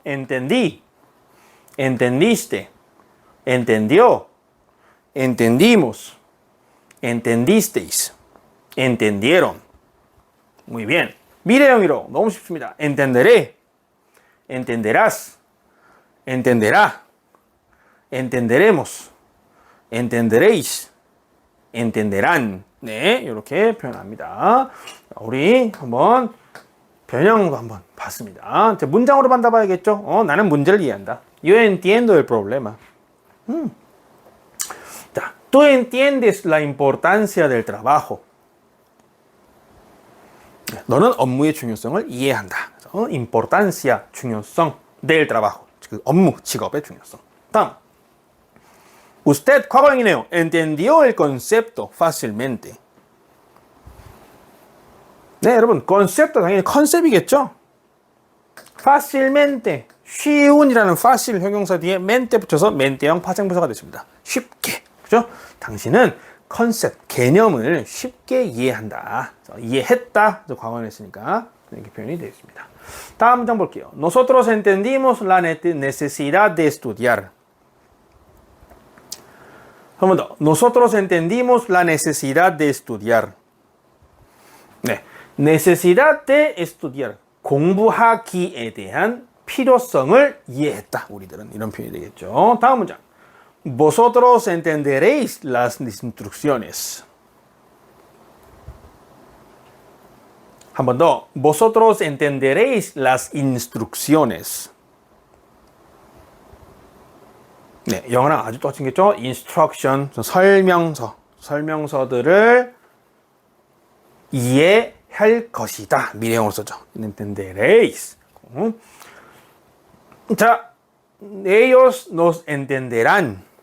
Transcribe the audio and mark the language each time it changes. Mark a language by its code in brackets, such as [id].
[es] entendí, entendiste, entendió, entendimos, entendisteis, entendieron. Muy bien. [ko] 미래형으로 너무 쉽습니다. [es] entenderé, entenderás, entenderá, entenderemos, entenderéis, entenderán. [ko] 네, 이렇게 표현합니다. 우리 한번 변형도 한번 봤습니다. 문장으로 만나봐야겠죠? 나는 문제를 이해한다. [es] Yo entiendo el problema. 자, tú entiendes la importancia del trabajo. [ko] 너는 업무의 중요성을 이해한다. 그래서 importancia, 중요성, [es] del trabajo, [ko] 그 업무, 직업의 중요성. 다음, usted, 과거형이네요. [es] entendió el concepto fácilmente. [ko] 네, 여러분, concepto 당연히 컨셉이겠죠? fácilmente, 쉬운이라는 fácil 형용사 뒤에 mente 붙여서 mente형 파생부사가 됐습니다. 쉽게, 그죠? 당신은 컨셉, 개념을 쉽게 이해한다. 이해했다. 과거에 했으니까 이렇게 표현이 되어 있습니다. 다음 문장 볼게요. [es] Nosotros entendimos la necesidad de estudiar. [ko] 한 번 더. [es] Nosotros entendimos la necesidad de estudiar. 네, necesidad de estudiar. [ko] 공부하기에 대한 필요성을 이해했다. 우리들은 이런 표현이 되겠죠. 다음 문장. [es] Vosotros entenderéis las instrucciones. [ko] 한 번 더. [es] Vosotros entenderéis las instrucciones. [ko] 네, 영어랑 아주 똑같겠죠? instruction, 설명서들을 이해할 것이다. 미래형으로 써죠. entenderéis. [es] 자, ellos nos entenderán.